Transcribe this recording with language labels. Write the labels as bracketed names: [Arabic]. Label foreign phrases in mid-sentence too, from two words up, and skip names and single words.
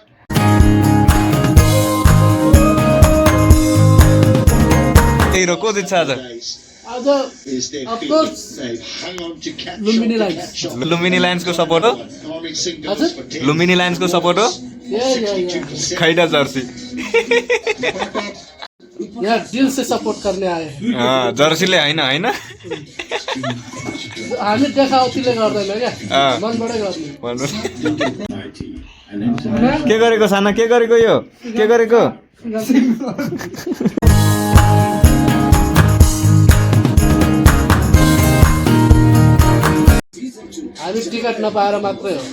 [Nepali] को जित्छ आज? लुम्बिनी लायन्सको सपोर्ट हो? लुम्बिनी लायन्सको सपोर्ट हो? खैटा जर्सी [Hindi] यार दिल से सपोर्ट करने आए। [Nepali] जर्सीले होइन होइन, हामी देखावटीले गर्दैन क्या, मनबाटै गर्ने। के गरेको साना, के गरेको यो, के गरेको? हामी टिकट नपाएर मात्रै हो।